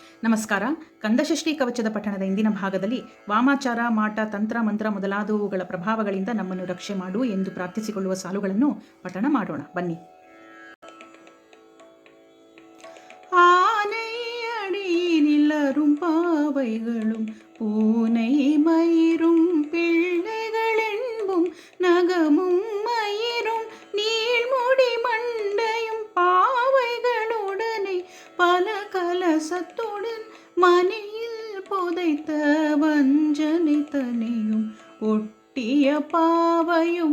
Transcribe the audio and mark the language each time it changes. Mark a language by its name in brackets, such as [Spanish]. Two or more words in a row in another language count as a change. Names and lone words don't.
[Kannada] ನಮಸ್ಕಾರ. ಕಂದಷಷ್ಠಿ ಕವಚದ ಪಠಣದ ಇಂದಿನ ಭಾಗದಲ್ಲಿ ವಾಮಾಚಾರ, ಮಾಟ, ತಂತ್ರ, ಮಂತ್ರ ಮೊದಲಾದವುಗಳ ಪ್ರಭಾವಗಳಿಂದ ನಮ್ಮನ್ನು ರಕ್ಷೆ ಮಾಡು ಎಂದು ಪ್ರಾರ್ಥಿಸಿಕೊಳ್ಳುವ ಸಾಲುಗಳನ್ನು ಪಠಣ ಮಾಡೋಣ. ಬನ್ನಿ. [Tamil] ஆனை அடியினில் அரும்பாவைகளும் பூனை மயிரும் பிள்ளைகளென்பும் நகமும் மயிரும் நீள்முடி மண்டையும் பாவைகளுடனே பல கலசத்துடன் மணியில் புதைத்த வஞ்சனை தனியும் ஒட்டிய பாவையும்